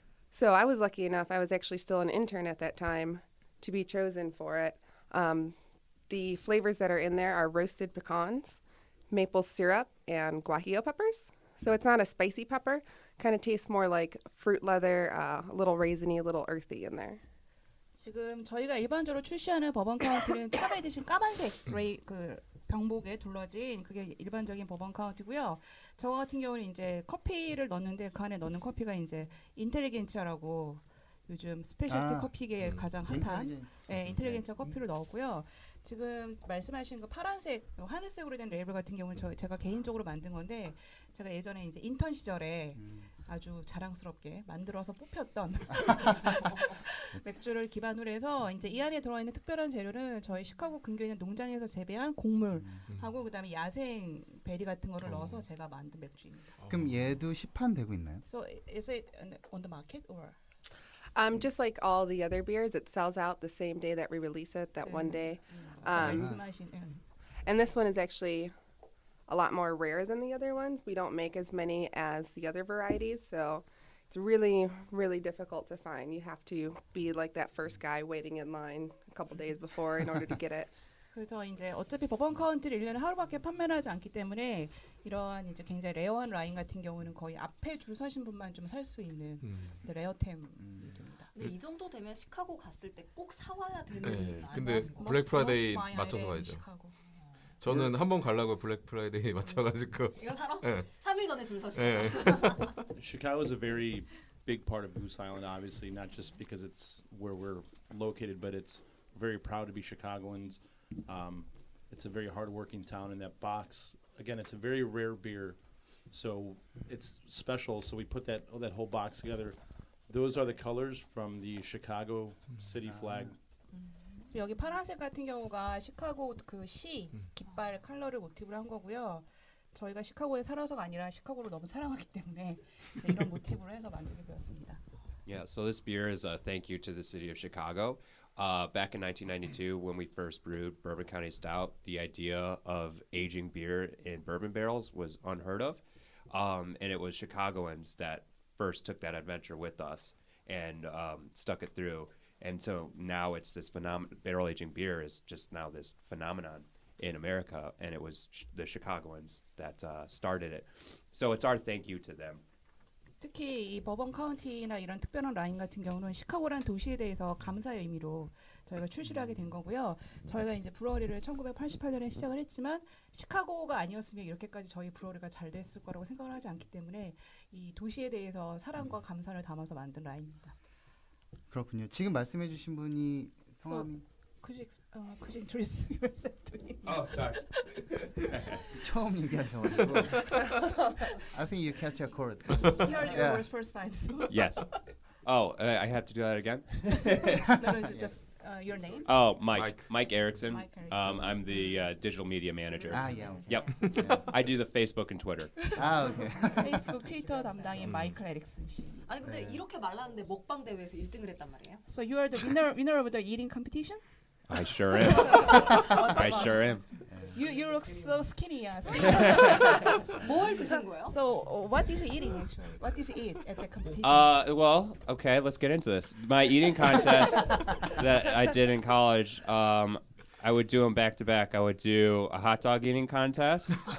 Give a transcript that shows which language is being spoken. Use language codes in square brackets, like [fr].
[en] So I was lucky enough, I was actually still an intern at that time, to be chosen for it. The flavors that are in there are roasted pecans, maple syrup, and guajillo peppers. So it's not a spicy pepper. Kind of tastes more like fruit leather, a little raisiny, a little earthy in there. [ko] 지금 저희가 일반적으로 출시하는 버번 카운티는 탑에 드신 까만색 그 병복에 둘러진 그게 일반적인 버번 카운티고요. 저 같은 경우는 이제 커피를 넣는데 그 안에 넣는 커피가 이제 인텔리겐치아라고 요즘 스페셜티 커피계에 가장 핫한 인텔리겐치아 커피를 넣었고요. 지금 말씀하신 그 파란색, 하늘색으로 된 레이블 같은 경우는 제가 개인적으로 만든 건데 제가 예전에 이제 인턴 시절에 아주 자랑스럽게 만들어서 뽑혔던 맥주를 기반으로 해서 이제 이 안에 들어있는 특별한 재료는 저희 시카고 근교에 있는 농장에서 재배한 곡물하고 그다음에 야생 베리 같은 거를 넣어서 제가 만든 맥주입니다. 그럼 얘도 시판되고 있나요? [en] So is it on the market or? Just like all the other beers, it sells out the same day that we release it, that one day. [ko] 말씀하신 [en] And this one is actually a lot more rare than the other ones. We don't make as many as the other varieties, so it's really, really difficult to find. You have to be like that first guy waiting in line a couple days before in order to get it. [ko] 그래서 이제 어차피 버번 카운티를 1년에 하루밖에 판매를 하지 않기 때문에 이러한 이제 굉장히 레어한 라인 같은 경우는 거의 앞에 줄 서신 분만 좀 살 수 있는 레어템입니다. 근데 이 정도 되면 시카고 갔을 때 꼭 사와야 되는 네, 아니야? 근데 블랙 프라이데이 맞춰서 가야죠. 저는 한 번 가려고 블랙 프라이데이 맞춰가지고. 이거 사러? 네. 3일 전에 줄 서시고. 네. [en] Chicago is a very big part of Goose Island, obviously, not just because it's where we're located, but it's very proud to be Chicagoans. It's a very hardworking town. In that box, again, it's a very rare beer, so it's special. So we put that whole box together. Those are the colors from the Chicago city flag. [ko] 여기 파란색 같은 경우가 시카고 그 시 깃발 컬러를 모티브로 한 거고요. 저희가 시카고에 살아서가 아니라 시카고를 너무 사랑하기 때문에 이런 모티브로 해서 만들게 되었습니다. [en] Yeah, so this beer is a thank you to the city of Chicago. Back in 1992, when we first brewed Bourbon County Stout, the idea of aging beer in bourbon barrels was unheard of. And it was Chicagoans that first took that adventure with us. and stuck it through. And so now it's this barrel aging beer is just now this phenomenon in America, and it was the Chicagoans that started it. So it's our thank you to them. [ko] 특히 이 버번 카운티나 이런 특별한 라인 같은 경우는 시카고란 도시에 대해서 감사의 의미로 저희가 출시를 하게 된 거고요. 저희가 이제 브루어리를 1988년에 시작을 했지만 시카고가 아니었으면 이렇게까지 저희 브루어리가 잘 됐을 거라고 생각을 하지 않기 때문에 이 도시에 대해서 사랑과 감사를 담아서 만든 라인입니다. 그렇군요. 지금 말씀해주신 분이 성함이 [en] Could you introduce yourself to me? Oh, sorry. [ko] 처음 얘기하셔가지고 [en] I think you catch your chord. Here your words first time. So. Yes. Oh, I have to do that again? No, just your name. Oh, Mike Erickson. Mike Erickson. I'm the digital media manager. yeah. Yep. Yeah. I do the Facebook and Twitter. [ko] 오케이. 페이스북, 트위터 담당인 마이클 에릭슨 씨. 아니 근데 이렇게 말랐는데 먹방 대회에서 1등을 했단 말이에요? [en] So you are the winner of the eating competition? I sure am. I sure am. You look so skinny. [ko] 뭘 드신 거예요? [en] So what is you eating actually? What did you eat at the competition? Well, okay, let's get into this. My eating contest that I did in college, I would do them back to back. I would do a hot dog eating contest.